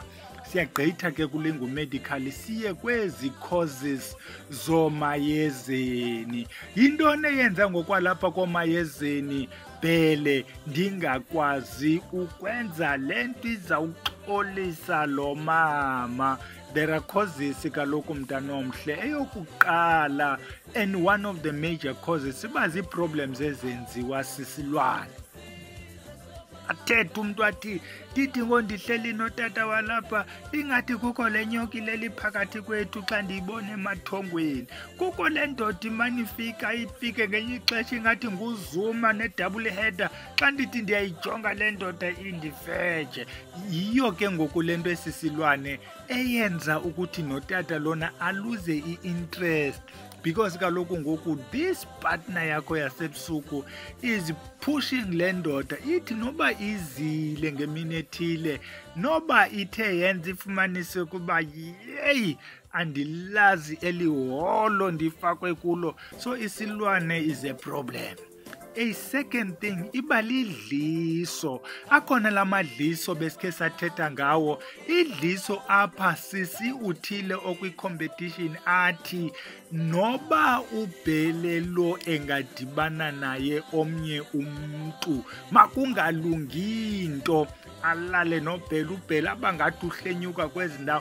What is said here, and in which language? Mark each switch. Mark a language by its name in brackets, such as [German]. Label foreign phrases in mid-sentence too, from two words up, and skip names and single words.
[Xhosa] Siyagqitha ke kule ngumedical siye kwezi causes zomayezeni. Yintoni eyenza ngokwalapha komayezeni Bhele ndingakwazi ukwenza le nto izawuxolisa lo mama? [English] There are causes [Xhosa] kaloku mntana omhle. Eyokuqala, [English] and one of the major causes [Xhosa] siba zii-problems ezenziwa sisilwane. Athethe umntu athi ndithi ngondihleli notata walapha ingathi kukho le nyoka leli phakathi kwethu xa ndiyibona emathongweni. Kukho le ndoda imane ifike ngenye ixesha ingathi nguzuma ne- [English] double header [Xhosa] xa ndithi ndiyayijonga le ndoda indifeje. Yiyo ke ngoku le nto esisilwane eyenza ukuthi notata lona aluze i-interest, because kaloku ngoku [English] this partner [Xhosa] yakho yasebusuku [English] is pushing [Xhosa] le ndoda ithi noba izile ngemini ethile, noba ithe yenza ifumanise ukuba yeyi andilazi eliholo ndifakwe kulo. [English] So isilwane is a problem. A second thing, [Xhosa] iba lidliso. Akhona la madliso besikhe sathetha ngawo. Idliso apha sisi uthile okwi-competition athi noba uBhele lo engadibana naye omnye umntu makungalungi into alale noBhele, uBhele abangathi uhlenyuka kwezi ndawo.